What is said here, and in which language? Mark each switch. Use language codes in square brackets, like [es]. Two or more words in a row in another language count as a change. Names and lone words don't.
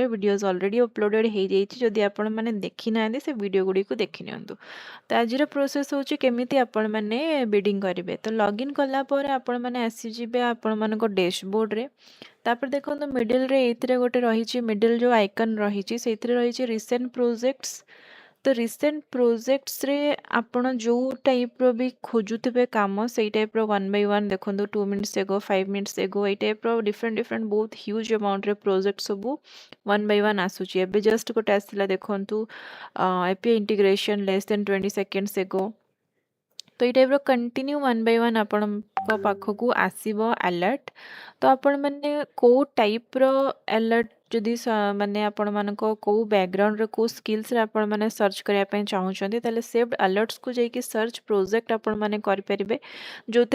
[en] videos already uploaded [or] ହେଇଯାଇଛି ଯଦି ଆପଣମାନେ ଦେଖିନାହାନ୍ତି ସେ ଭିଡ଼ିଓ ଗୁଡ଼ିକୁ ଦେଖି ନିଅନ୍ତୁ ତ ଆଜିର ପ୍ରୋସେସ୍ ହେଉଛି କେମିତି ଆପଣମାନେ ବିଡ଼ିଂ କରିବେ ତ ଲଗ୍ଇନ୍ କଲା ପରେ ଆପଣମାନେ ଆସିଯିବେ ଆପଣମାନଙ୍କ ଡ୍ୟାସବୋର୍ଡ଼ରେ ତାପରେ ଦେଖନ୍ତୁ ମିଡିଲରେ ଏଇଥିରେ ଗୋଟେ ରହିଛି ମିଡିଲ ଯେଉଁ ଆଇକନ୍ ରହିଛି ସେଇଥିରେ ରହିଛି [en] recent projects [or] ତ [en] recent projects-re [or] ଆପଣ ଯେଉଁ ଟାଇପ୍ର ବି ଖୋଜୁଥିବେ କାମ ସେଇ ଟାଇପ୍ର [en] one by one [or] ଦେଖନ୍ତୁ [en] 2 minutes ago 5 minutes ago [or] ଏଇ ଟାଇପ୍ର ଡିଫରେଣ୍ଟ ବହୁତ [en] huge amount-re [or] ପ୍ରୋଜେକ୍ଟ ସବୁ [en] one by one [or] ଆସୁଛି ଏବେ ଜଷ୍ଟ ଗୋଟେ ଆସିଲା ଦେଖନ୍ତୁ [en] API integration less than 20 seconds ago [or] ତ ଏଇ ଟାଇପ୍ର [en] continue one by one [or] ଆପଣଙ୍କ ପାଖକୁ ଆସିବ ଆଲର୍ଟ ତ ଆପଣମାନେ କେଉଁ ଟାଇପ୍ର ଆଲର୍ଟ ଯଦି ମାନେ ଆପଣମାନଙ୍କ କେଉଁ ବ୍ୟାକଗ୍ରାଉଣ୍ଡରେ କେଉଁ ସ୍କିଲ୍ସରେ ଆପଣମାନେ ସର୍ଚ୍ଚ କରିବା ପାଇଁ ଚାହୁଁଛନ୍ତି ତାହେଲେ [en] save alerts-ku [or] ଯାଇକି [en] search project [or] ଆପଣମାନେ କରିପାରିବେ ଯେଉଁଥିରେ